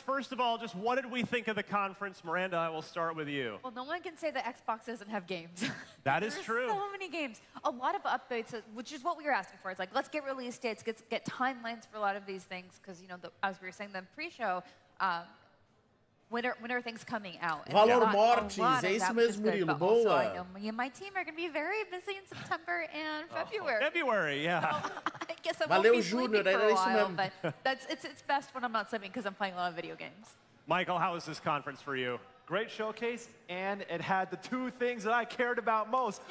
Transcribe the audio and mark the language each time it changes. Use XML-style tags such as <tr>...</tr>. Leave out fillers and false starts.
<en>First of all, just what did we think of the conference? Miranda, I will start with you. Well, no one can say that Xbox doesn't have games. That is true. So many games. A lot of updates, which is what we were asking for. It's like, let's get release dates, get timelines for a lot of these things, because, you know, as we were saying in the pre-show, when are things coming out?</en> <pt>Valor Mortis, é isso mesmo, Murilo. Boa.</pt> <en>Also, I know me and my team are going to be very busy in September and February. February, yeah. So, I guess I</en> <pt>Valeu,</pt> <en>won't be sleeping</en> <pt>Júnior,</pt> <en>for a</en> <pt>isso</pt> <en>while,</en> <pt>mesmo.</pt> <en>but it's best when I'm not sleeping because I'm playing a lot of video games. Michael, how was this conference for you? Great showcase, and it had the two things that I cared about most.</en>